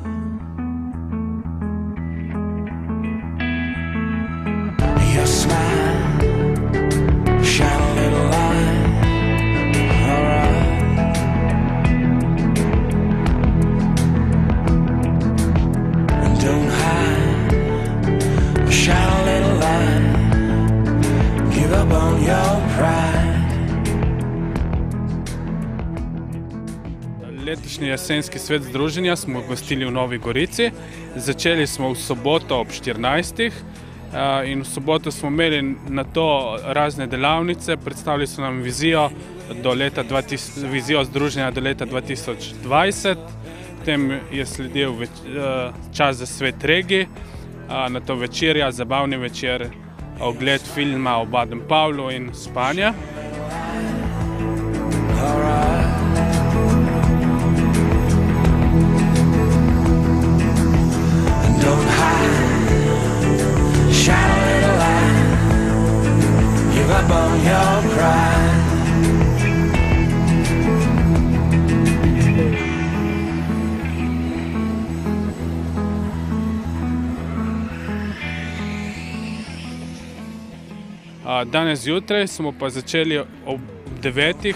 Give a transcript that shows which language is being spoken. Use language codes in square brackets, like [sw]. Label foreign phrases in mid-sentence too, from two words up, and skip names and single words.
[en] Your smile, shine a little light, alright. And don't hide, shine a little light. Give up on your pride. [sl] Letošnji jesenski svet združenja smo gostili v Novi Gorici. Začeli smo v soboto ob 14. In v soboto smo imeli na to razne delavnice, predstavili so nam vizijo združenja do leta 2020, potem je sledil čas za svet regij, na to večerja, zabavni večer, ogled filma o Baden Powellu in spanje. [en] Up on your pride. [sl] Danes zjutraj smo pa začeli ob 9.